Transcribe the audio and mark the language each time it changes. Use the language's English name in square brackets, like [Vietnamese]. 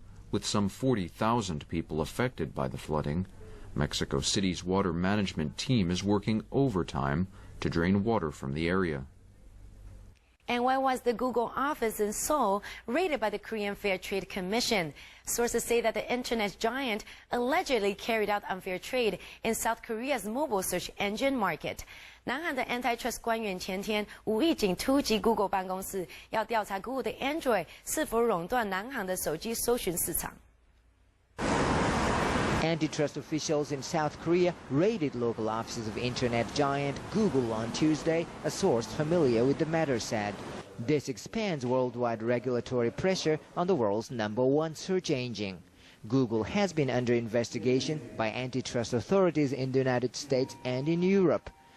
[English] With some 40,000 people affected by the flooding, Mexico City's water management team is working overtime to drain water from the area. And why was the Google office in Seoul raided by the Korean Fair Trade Commission? Sources say that the internet giant allegedly carried out unfair trade in South Korea's mobile search engine market. [Chinese] 南韩的 antitrust 官员前天无意间突击 Google 办公室，要调查 Google 的 Android 是否垄断南韩的手机搜寻市场。 [English] Antitrust officials in South Korea raided local offices of internet giant Google on Tuesday, a source familiar with the matter said. This expands worldwide regulatory pressure on the world's #1 search engine. Google has been under investigation by antitrust authorities in the United States and in Europe.